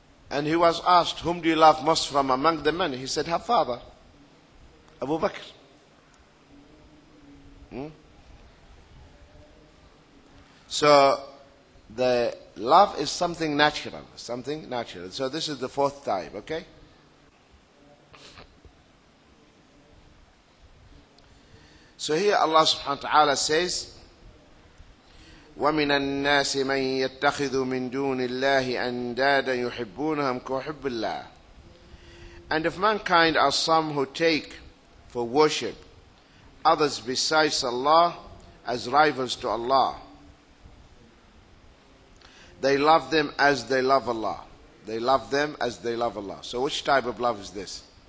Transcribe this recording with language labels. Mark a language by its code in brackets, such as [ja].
[en] And he was asked, whom do you love most from among the men? He said, her father, Abu Bakr. So the love is something natural, something natural. So this is the fourth type, okay? So here Allah subhanahu wa ta'ala says, [ar] وَمِنَ النَّاسِ مَنْ يَتَّخِذُ مِنْ دُونِ اللَّهِ أَنْدَادًا يُحِبُّونَهُمْ كَحُبِّ اللَّهِ. [en] And of mankind are some who take for worship others besides Allah as rivals to Allah. They love them as they love Allah. They love them as they love Allah. So which type of love is this?